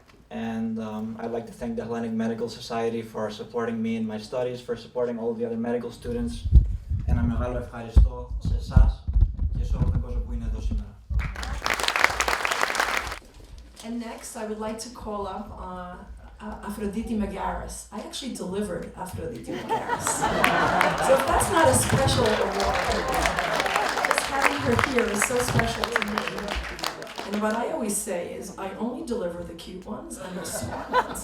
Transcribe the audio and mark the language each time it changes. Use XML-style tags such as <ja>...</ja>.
<en>And I'd like to thank the Hellenic Medical Society for supporting me in my studies, for supporting all the other medical students.</en> <el>Ένα μεγάλο ευχαριστώ σε εσάς και σε όλο τον κόσμο που είναι εδώ σήμερα.</el> <en>And next, I would like to call up Aphrodite Megaris. I actually delivered Aphrodite Megaris. So if that's not a special award, just having her here is so special to me. And what I always say is, I only deliver the cute ones and the smart ones.</en>